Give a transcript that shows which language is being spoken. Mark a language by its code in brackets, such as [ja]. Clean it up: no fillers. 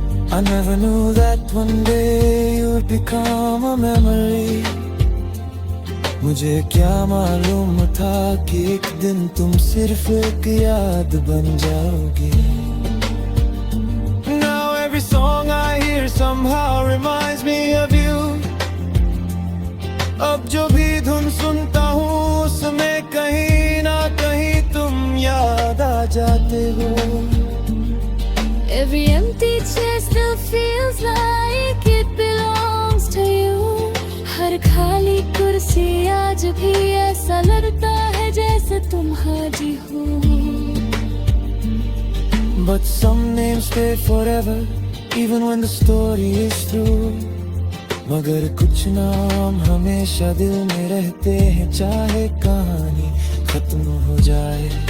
[en] I never knew that one day you would become a memory. [hi] मुझे क्या मालूम था कि एक दिन तुम सिर्फ एक याद बन जाओगी. [en] Now every song I hear somehow reminds me of you. [hi] अब जो भी धुन सुनता हूँ उसमें कहीं ना कहीं तुम याद आ जाते हो. [en] Every empty chair still feels like it belongs to you. [hi] हर खाली कुर्सी आज भी ऐसा लगता है जैसे तुम हाजी हो. [en] But some names stay forever, even when the story is through. [hi] मगर कुछ नाम हमेशा दिल में रहते हैं चाहे कहानी खत्म हो जाए.